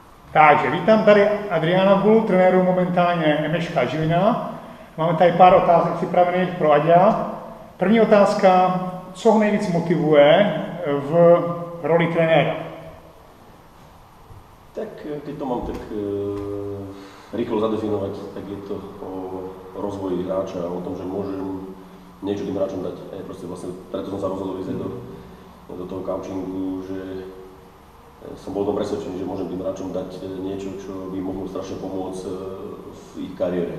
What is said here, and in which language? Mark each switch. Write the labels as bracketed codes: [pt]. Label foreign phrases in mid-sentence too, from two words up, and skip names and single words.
[cs] Takže vítám tady Adriana Gulu, trenéru momentálně MŠK Žilina. Máme tady pár otázek připravených pro Aďa. První otázka, co ho nejvíc motivuje v roli trenéra? [sk] Tak keď to mám tak rýchlo zadefinovať, tak je to o rozvoji hráča a o tom, že môžem niečo tým hráčom dať. Vlastne, preto som sa rozhodol ísť do toho coachingu, že som bol presvedčený, že môžem tým hráčom dať niečo, čo by mohlo strašne pomôcť v ich kariére.